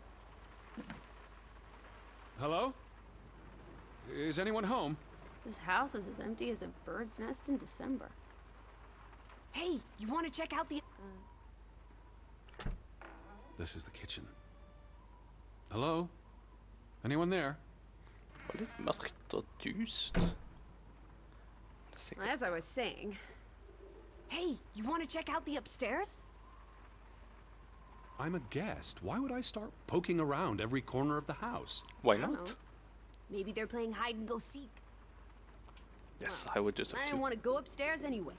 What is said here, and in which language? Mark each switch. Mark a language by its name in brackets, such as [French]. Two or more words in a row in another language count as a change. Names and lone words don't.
[English] Hello? Is anyone home? This house is as empty as a bird's nest in December. Hey, you want to check out the... This is the kitchen. Hello? Anyone there? [Norwegian] Det var litt mørkt og dust. Sikkert. [English] As I was saying... Hey, you want to check out the upstairs? I'm a guest. Why would I start poking around every corner of the house? Why I don't not? know. Maybe they're playing hide and go seek. Yes, I would do so I too. didn't want to go upstairs anyway.